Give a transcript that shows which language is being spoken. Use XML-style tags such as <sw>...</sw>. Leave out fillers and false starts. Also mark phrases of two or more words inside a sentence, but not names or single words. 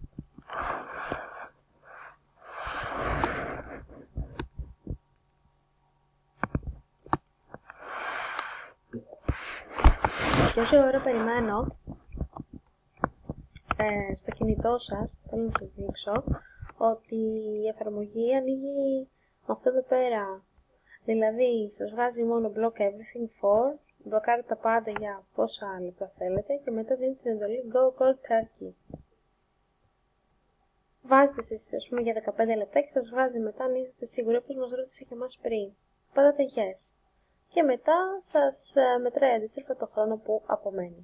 <el>Και όση ώρα περιμένω στο κινητό σας, θέλω να σας δείξω ότι η εφαρμογή ανοίγει αυτό εδώ πέρα. Δηλαδή, σας βγάζει μόνο</el> <en>block everything for,</en> <el>μπλοκάρετε τα πάντα για πόσα λεπτά θέλετε και μετά δίνει την εντολή Go Cold Turkey. βάζετε εσείς, ας πούμε, για 15 λεπτά και σας βγάζει μετά αν είστε σίγουροι, όπως μας ρώτησε και εμάς πριν. Πατάτε yes. Και μετά σας μετράει αντίστροφα το χρόνο που απομένει.</el>